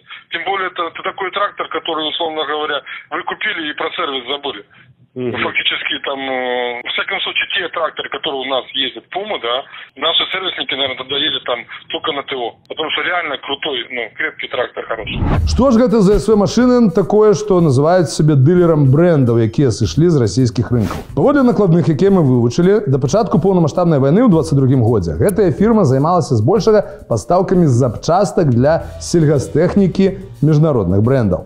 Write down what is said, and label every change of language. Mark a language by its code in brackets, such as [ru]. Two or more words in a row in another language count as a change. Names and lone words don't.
[ru] Тем более это такой трактор, который, условно говоря, вы купили и про сервис забыли. Фактически там, в всяком случае, те тракторы, которые у нас ездят, Пумы, да, наши сервисники, наверное, тогда ездят там только на ТО. Потому что реально крутой, крепкий трактор хороший. [be] Што ж гэта за SV Машыны такое, што называюць сябе дылерам брэндаў, якія сышлі з расійскіх рынкаў? Паводле накладных, якія мы вывучылі, да пачатку паўнамаштабнай вайны ў 22 годзе гэтая фірма займалася збольшага пастаўкамі запчастак для сельгастэхнікі міжнародных брэндаў.